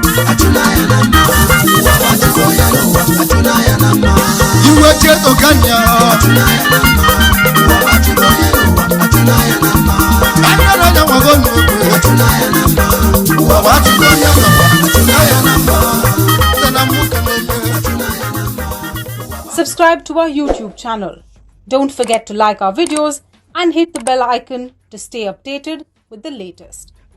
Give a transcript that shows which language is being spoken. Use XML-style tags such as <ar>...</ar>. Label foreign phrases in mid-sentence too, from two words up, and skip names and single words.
<ig>Achụna ya na mma, ụwa bụ achụgo ya n'ụwa, achụna ya na mma. Igwe chi eto ka nya. Achụna ya na mma, ụwa bụ achụgo ya n'ụwa, achụna ya na mma. Anyị nọ na nwa gị onye egwu. Achụna ya na mma, ụwa bụ achụgo ya n'ụwa, achụna ya na mma. Nne na mụ ka na-eme. Achụna ya na mma.</ig> <en>Subscribe to our YouTube channel. Don't forget to like our videos and hit the bell icon to stay updated with the latest.</en>